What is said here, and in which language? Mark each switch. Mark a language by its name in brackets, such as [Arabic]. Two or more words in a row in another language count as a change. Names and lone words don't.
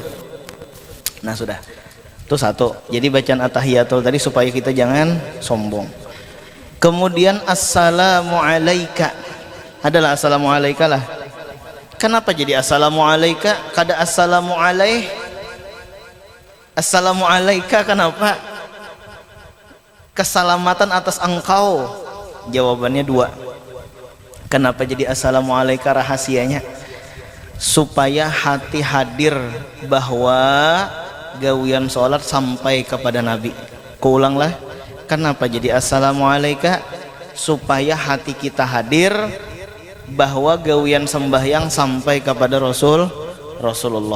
[Banjar] Nah sudah, itu satu. Jadi bacaan at-tahiyatul tadi supaya kita jangan sombong. Kemudian [Arabic] السلام عليك [Banjar] adalah [Arabic] السلام عليك [Banjar] lah. Kenapa jadi [Arabic] السلام عليك? [Banjar] Kada [Arabic] السلام عليه. السلام عليك [Banjar] kenapa? Keselamatan atas engkau. Jawabannya 2. Kenapa jadi [Arabic] السلام عليك? [Banjar] Rahasianya supaya hati hadir bahwa gawian sholat sampai kepada Nabi. Kuulanglah, kenapa jadi [Arabic] السلام عليك? [Banjar] Supaya hati kita hadir bahwa gawian sembahyang sampai kepada Rasulullah.